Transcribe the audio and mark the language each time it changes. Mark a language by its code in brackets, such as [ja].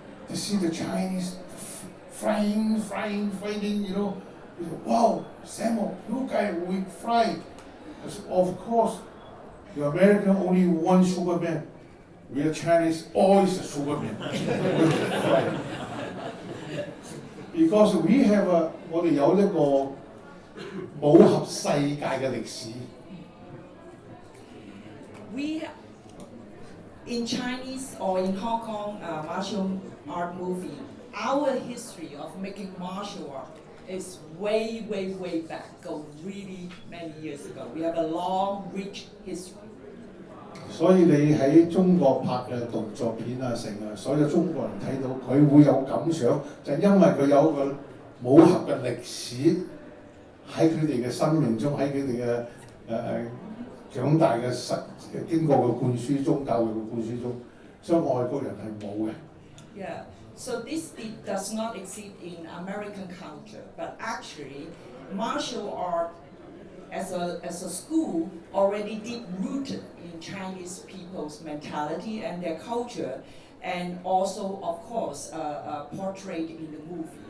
[en] They see the Chinese flying, you know. He said, wow, Sammo, you guys we fly. I said, of course. The American only one Superman. We are Chinese, always a Superman. Because we have [yue] 我哋有一個武俠世界嘅歷史。 [en] We in Chinese or in Hong Kong martial art movie, our history of making martial art is way back, go really many years ago. We have a long, rich history. [yue] 所以你喺中國拍嘅動作片啊，成啊，所有中國人睇到佢會有感想，就係因為佢有個武俠嘅歷史喺佢哋嘅生命中，喺佢哋嘅長大嘅經過嘅灌輸中，教育嘅灌輸中，所以外國人係冇嘅。 [en] Yeah. So this does not exist in American culture, but actually, martial art as a school already deep rooted in Chinese people's mentality and their culture, and also, of course, portrayed in the movie.